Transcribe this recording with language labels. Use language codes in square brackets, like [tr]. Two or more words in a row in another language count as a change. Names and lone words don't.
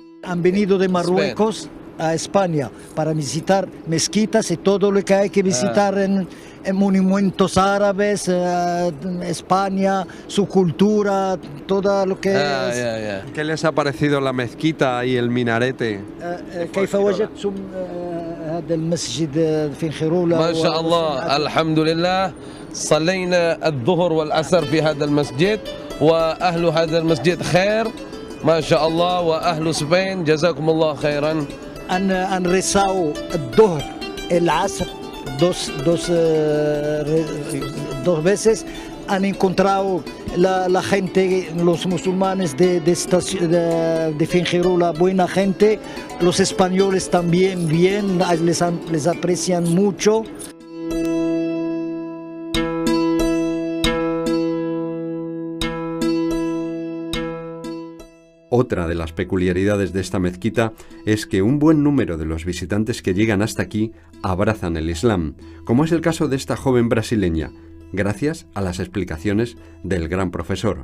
[es] Han venido de Marruecos a España para visitar mezquitas y todo lo que hay que visitar en monumentos árabes, España, su cultura, todo lo que es. ¿Qué les ha parecido la mezquita y el minarete? [ar] كيف وجدتم هذا المسجد في خيرولة؟ ما شاء الله الحمد لله صلينا الظهر والعصر في هذا المسجد وأهل هذا المسجد خير ما شاء الله وأهل سبين جزاكم الله خيرا. [es] Han rezado [ar] الظهر العصر [es] dos veces han encontrado la gente, los musulmanes de Fuengirola, buena gente, los españoles también bien, les aprecian mucho. Otra de las peculiaridades de esta mezquita es que un buen número de los visitantes que llegan hasta aquí abrazan el Islam, como es el caso de esta joven brasileña, gracias a las explicaciones del gran profesor.